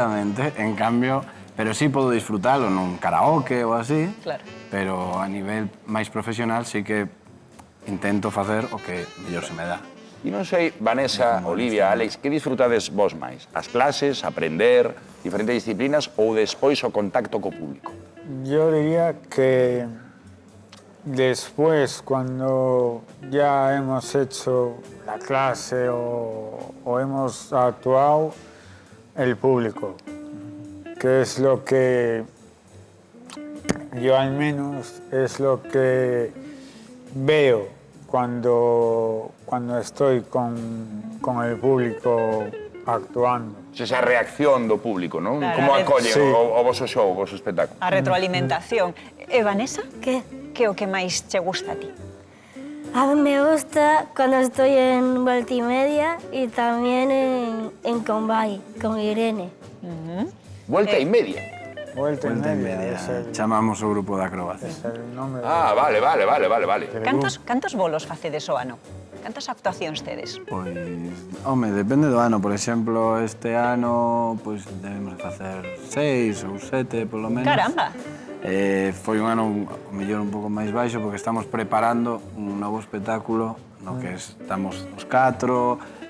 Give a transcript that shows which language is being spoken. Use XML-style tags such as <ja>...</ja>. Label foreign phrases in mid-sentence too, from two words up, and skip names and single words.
<gl>Exactamente, en cambio, pero sí podo disfrutalo nun karaoke ou así, Claro. pero a nivel máis profesional sí que intento facer o que mellor se me dá. E non sei, Vanessa, Olivia, Alex, que disfrutades vos máis? As clases, aprender, diferentes disciplinas ou despois o contacto co público?</gl> <es>Yo diría que después, cuando ya hemos hecho la clase o hemos actuado, el público, que es lo que yo al menos es lo que veo cuando estoy con el público actuando.</es> <gl>Esa reacción do público, non? Claro, Como acollen</gl> <es>sí.</es> <gl>o voso show, o voso espectáculo? A retroalimentación. E Vanessa,</gl> <es>¿Qué?</es> <gl>que é o que máis che gusta a ti?</gl> <es>A mí me gusta cuando estoy en multimedia y también en Combay, con Irene. Vuelta e media. Vuelta y Vuelta en media, media, es el,</es> <gl>chamamos o grupo de acrobacia.</gl> <es>es el nombre</es> <gl>Ah, vale.</gl> <es>del</es> <gl>Cantos bolos facedes o ano? Cantas actuacións tedes? Pois, home, depende do ano. Por exemplo, este ano, pois, debemos de facer 6 ou 7, polo menos. Caramba! Foi un ano, o mellor, un pouco máis baixo, porque estamos preparando un novo espectáculo no que estamos os 4.</gl>